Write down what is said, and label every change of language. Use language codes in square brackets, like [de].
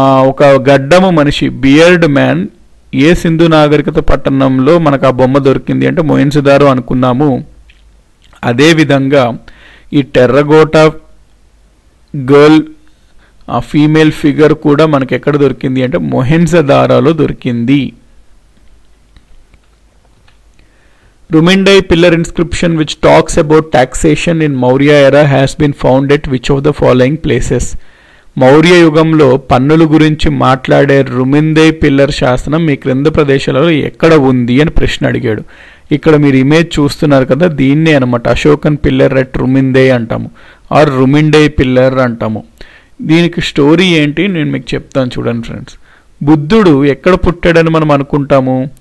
[te] ఒక గడ్డము మనిషి, beard man, ఏ సింధు నాగరికత పట్టణంలో మనకు ఆ బొమ్మ దొరికింది అంటే మొహెంజోదారో అనుకున్నాము. అదేవిధంగా ఈ టెర్రకోటా గర్ల్, ఆ ఫీమేల్ ఫిగర్ కూడా మనకి ఎక్కడ దొరికింది అంటే మొహెంజోదారోలో దొరికింది. [en] Rumindai pillar inscription which talks about taxation in Maurya era has been found at which of the following places? [te] Maurya యుగంలో పన్నుల గురించి మాట్లాడే రుమిందై పిల్లర్ శాసనం మీ క్రింద ప్రదేశాలలో ఎక్కడ ఉంది అని ప్రశ్న అడిగాడు. ఇక్కడ మీరు ఇమేజ్ చూస్తున్నారు కదా, దీన్నే అనమాట అశోకన్ పిల్లర్ అట్ రుమిందై అంటాము, ఆర్ రుమిండై పిల్లర్ అంటాము. దీనికి స్టోరీ ఏంటి నేను మీకు చెప్తాను చూడండి ఫ్రెండ్స్. బుద్ధుడు ఎక్కడ పుట్టాడని మనం అనుకుంటాము?